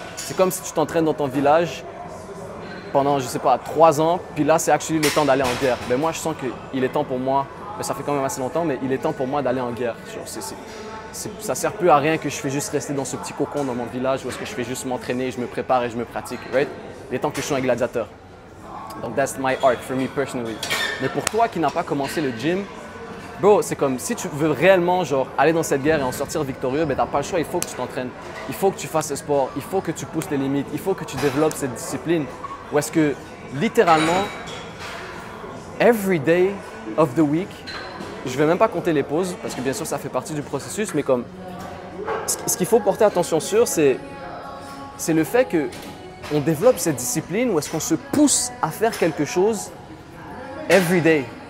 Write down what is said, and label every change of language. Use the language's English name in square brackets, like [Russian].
[French] C'est comme si tu t'entraînes dans ton village pendant, je sais pas, 3 ans, puis là c'est actually le temps d'aller en guerre. Ben moi je sens qu'il est temps pour moi, ben, ça fait quand même assez longtemps, mais il est temps pour moi d'aller en guerre. Genre, ça sert plus à rien que je fais juste rester dans ce petit cocon dans mon village où est-ce que je fais juste m'entraîner, je me prépare et je me pratique, right? Il est temps que je sois un gladiateur. [English] Donc, that's my arc for me personally. [French] Mais pour toi qui n'as pas commencé le gym, bro, c'est comme si tu veux réellement genre, aller dans cette guerre et en sortir victorieux, ben, tu n'as pas le choix, il faut que tu t'entraînes. Il faut que tu fasses ce sport, il faut que tu pousses tes limites, il faut que tu développes cette discipline. Ou est-ce que, littéralement, [English] every day of the week, [French] je ne vais même pas compter les pauses, parce que bien sûr, ça fait partie du processus, mais comme, ce qu'il faut porter attention sur, c'est le fait que on développe cette discipline où est-ce qu'on se pousse à faire quelque chose [English] every day.